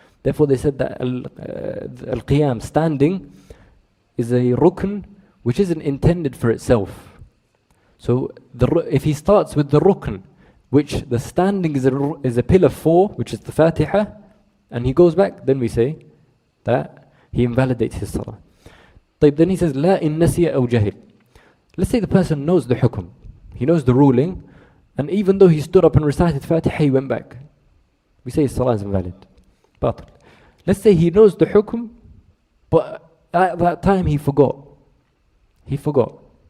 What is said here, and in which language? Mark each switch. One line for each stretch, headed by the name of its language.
English: Therefore they said that Al-Qiyam, standing, is a rukn which isn't intended for itself. So if he starts with the rukn, which the standing is a pillar for, which is the Fatiha, and he goes back, then we say that he invalidates his salah. Then he says,
Arabic: لا إن نسي أو جهل.
English: Let's say the person knows the hukum, he knows the ruling, and even though he stood up and recited Fatiha, he went back. We say his salah is invalid. Batil. Let's say he knows the hukum, but at that time he forgot. He forgot.